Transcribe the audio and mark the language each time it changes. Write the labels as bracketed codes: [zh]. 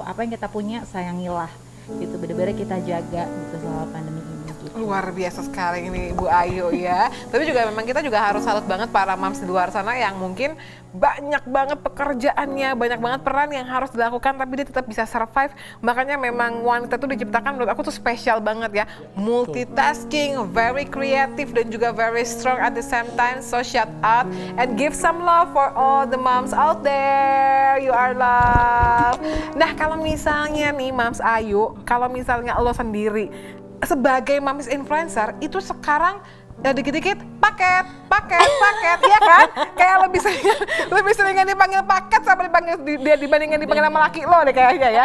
[id] Apa yang kita punya sayangilah gitu, bener-bener kita jaga gitu selama pandemi ini. Luar biasa sekali ini Ibu Ayu ya. Tapi juga memang kita juga harus salut banget para moms di luar sana yang mungkin banyak banget pekerjaannya, banyak banget peran yang harus dilakukan tapi dia tetap bisa survive. Makanya memang wanita tuh diciptakan menurut aku tuh spesial banget ya. [en] Multitasking, very creative [id] dan juga [en] very strong at the same time. So shout out and give some love for all the moms out there. You are loved. [id] Nah, kalau misalnya nih Moms Ayu, kalau misalnya lo sendiri sebagai moms influencer itu sekarang ya dikit-dikit paket, ya kan? Kayak lebih seringan dipanggil paket sama dia dibandingin dipanggil sama laki lo deh kayaknya ya.